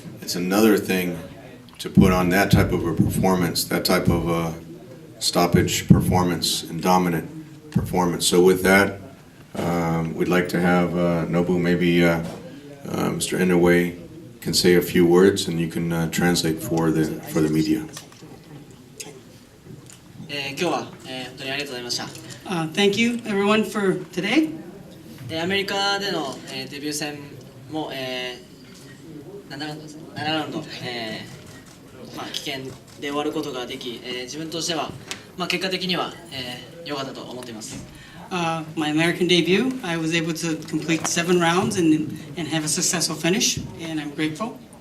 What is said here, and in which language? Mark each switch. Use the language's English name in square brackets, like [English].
[English] It's another thing to put on that type of a performance, that type of a stoppage performance and dominant performance. So with that, we'd like to have Nobu, maybe Mr. Inoue can say a few words and you can translate for the media. [Japanese] 今日は、本当にありがとうございました。 [English] Thank you everyone for today. [Japanese] アメリカでの、デビュー戦も、7ラウンドですね、7ラウンド、危険で終わることができ、自分としては、結果的には良かったと思っています。 [English] My American debut, I was able to complete 7 rounds and have a successful finish, and I'm grateful.